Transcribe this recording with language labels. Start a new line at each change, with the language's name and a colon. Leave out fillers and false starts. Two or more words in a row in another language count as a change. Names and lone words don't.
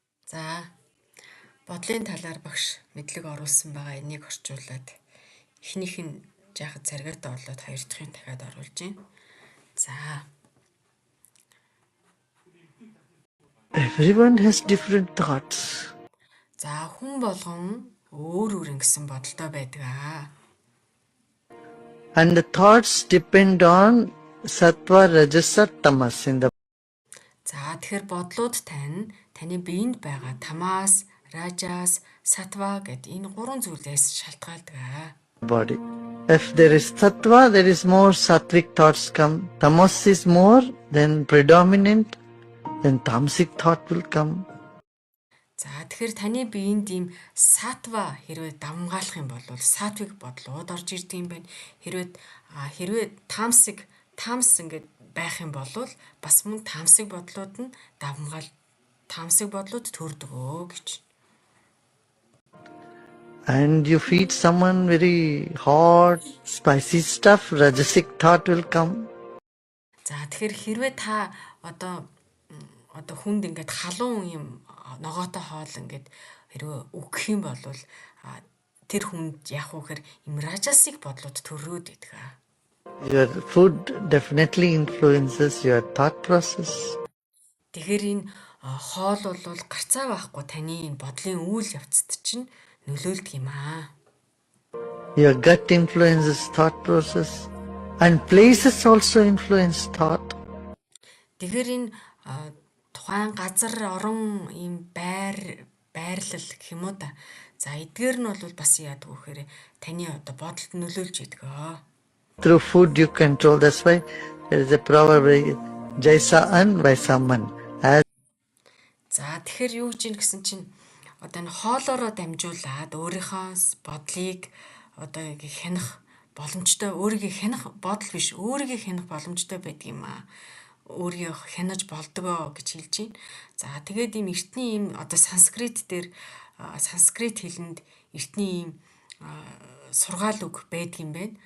Mongolian: За бодлын талаар багш мэдлэг оруулсан байгаа энийг орчуулад эхнийх нь жаахан царгаатай болоод хоёр дахь нь дахиад оруулж байна. За
English: Everyone has different thoughts.
Mongolian: За хүн болгон өөр ингэсэн бодолтой байдаг аа.
English: And the thoughts depend on sattva, rajasa, tamas in the
Mongolian: За тэгэхээр бодлууд таны биед байгаа тамаас, ражаас, сатва гэд энэ гурван зүйлээс шалтгаалдаг аа.
English: body. If there is sattva, there is more sattvic thoughts come. Tamas is more, then predominant, then tamasic thought will come.
Mongolian: За тэгэхээр таны биед ийм сатва хэрвээ давмгаалах юм бол сатвик бодлууд орж ирдэг юм байна. Хэрвээ тамс ингээд байх юм бол бас мөн тамсыг бодлууд нь тамсыг бодлууд төрдөг гэж.
English: And you feed someone very hot, spicy stuff, rajasic thought will come.
Mongolian: За тэгэхээр хэрвээ та одоо хүнд ингээд халуун юм ногоотой хоол ингээд хэрвээ өгөх юм бол тэр хүнд яах вэ гэхээр им ражасик бодлууд төрөөд байдаг аа.
English: Your food definitely influences your thought process.
Mongolian: Тэгэхээр энэ хоол бол гарцаа байхгүй таны энэ бодлын үйл явцад чинь нөлөөлдөг юм аа.
English: Your gut influences thought process. And places also influence thought.
Mongolian: Тэгэхээр энэ тухайн газар орон ийм байрлал гэх юм уу та. За эдгээр нь бол бас яадаг вэ гэхээр таны одоо бодолд нөлөөлж идэг аа.
English: Through food you control. That's why there is a proverb,
Hindi: जैसा अन्न वैसा मन.
Mongolian: За тэгэхээр юу гэж гэсэн чинь одоо энэ хоолоороо дамжуулаад өөрийнхөө бодлыг одоо хянах боломжтой, өөрийгөө хянах бодол биш, өөрийгөө хянах боломжтой байдаг юм аа. Өөрийгөө хянаж болдгоо гэж хэлж байна. За тэгээд ийм эртний ийм одоо санскрит хэлэнд эртний ийм сургаал үг байдаг юм байна.